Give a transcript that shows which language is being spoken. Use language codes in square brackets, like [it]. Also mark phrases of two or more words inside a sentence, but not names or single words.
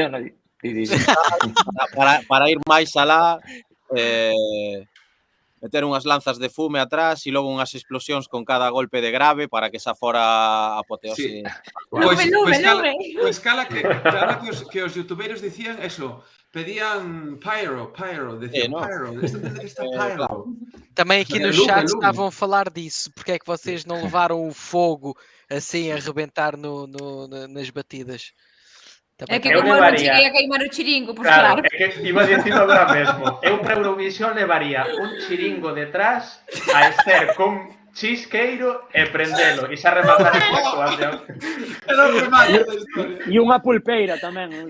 [gl] Para ir máis alá, meter unhas lanzas de fume atrás e logo unhas explosións con cada golpe de grave para que xa fora apoteose. Pois cala que os youtubeiros dicían eso, pedían pyro, decían pyro, isto ten que estar pyro. [pt] Também aqui no chat estavam a falar disso, porque é que vocês não levaram o fogo assim a arrebentar nas batidas. [gl] É que como non cheguei a queimar o chiringo, pois claro. É que iba a dicir agora mesmo. Eu para Eurovisión levaría un chiringo detrás a Esther con chisqueiro e prendelo e xa rematar esta actuación. E unha pulpeira tamén.